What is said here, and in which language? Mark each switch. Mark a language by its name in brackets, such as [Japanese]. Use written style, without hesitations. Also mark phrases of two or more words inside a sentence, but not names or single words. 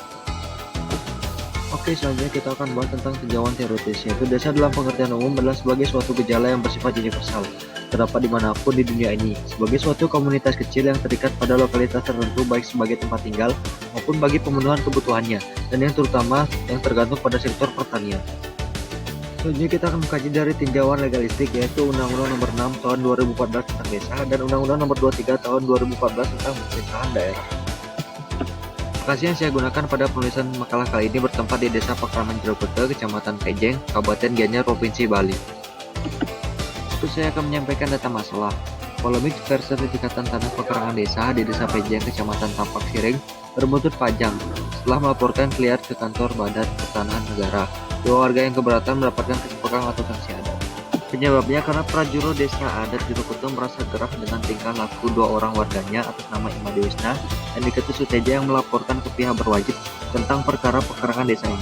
[Indonesian] Oke, selanjutnya kita akan bahas tentang tinjauan teoritis, yaitu desa dalam pengertian umum adalah sebagai suatu gejala yang bersifat universal, terdapat dimanapun di dunia ini, sebagai suatu komunitas kecil yang terikat pada lokalitas tertentu baik sebagai tempat tinggal maupun bagi pemenuhan kebutuhannya, dan yang terutama yang tergantung pada sektor pertanian. Selanjutnya kita akan mengkaji dari tinjauan legalistik, yaitu Undang-Undang Nomor 6 Tahun 2014 tentang Desa dan Undang-Undang Nomor 23 Tahun 2014 tentang Pemerintahan Daerah. Lokasi yang saya gunakan pada penulisan makalah kali ini bertempat di Desa Pakraman Jirokute, Kecamatan Pejeng, Kabupaten Gianyar, Provinsi Bali. Terus saya akan menyampaikan data masalah. Polemik sertifikatan tanah pekarangan desa di Desa Pejeng, Kecamatan Tampak Siring berbuntut panjang setelah melaporkan liar ke kantor Badan Pertanahan Negara. Dua warga yang keberatan mendapatkan kesepakan atau sanksi adat. Penyebabnya karena prajuro desa adat Jirokute merasa gerah dengan tingkah laku dua orang warganya atas nama Ima Dewisna dan Diketu Suteja yang melaporkan ke pihak berwajib tentang perkara pekarangan desa ini.